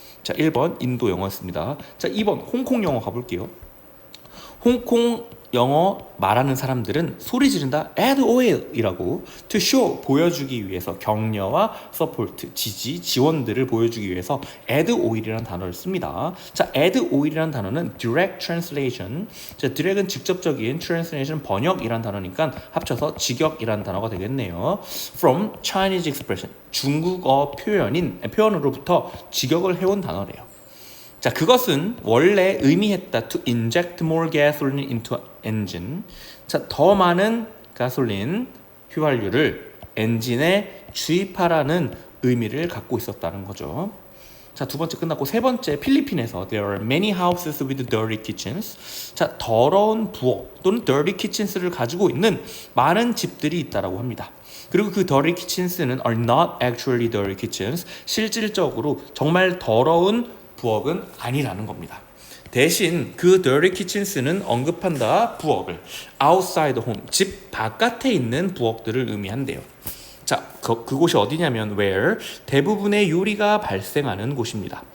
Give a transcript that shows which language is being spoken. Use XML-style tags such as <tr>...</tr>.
<ko>자, 1번 인도 영어였습니다. 자, 2번 홍콩 영어 가볼게요. 홍콩 영어 말하는 사람들은 소리 지른다 add oil이라고</ko> <en>to show</en> <ko>보여주기 위해서 격려와 support 지지 지원들을 보여주기 위해서 add oil이라는 단어를 씁니다. 자, add oil이라는 단어는</ko> <en>direct translation.</en> <ko>자, direct은 직접적인 translation 번역이라는 단어니까 합쳐서 직역이라는 단어가 되겠네요.</ko> <en>from Chinese expression</en> <ko>중국어 표현으로부터 직역을 해온 단어래요.</ko> <en>자,</en> <ko>그것은 원래 의미했다</ko> <en>to inject more gasoline into engine.</en> <ko>자, 더 많은 가솔린 휘발유를 엔진에 주입하라는 의미를 갖고 있었다는 거죠.</ko> <en>자,</en> <ko>두 번째 끝났고 세 번째 필리핀에서</ko> <en>there are many houses with dirty kitchens.</en> <ko>자, 더러운 부엌 또는 dirty kitchens를 가지고 있는 많은 집들이 있다라고 합니다. 그리고 그</ko> <en>dirty kitchens는 are not actually dirty kitchens.</en> <ko>실질적으로 정말 더러운 부엌은 아니라는 겁니다. 대신 그 dirty kitchens는 언급한다 부엌을</ko> <en>outside home</en> <ko>집 바깥에 있는 부엌들을 의미한대요. 자, 그곳이 어디냐면 where 대부분의 요리가 발생하는 곳입니다.</ko>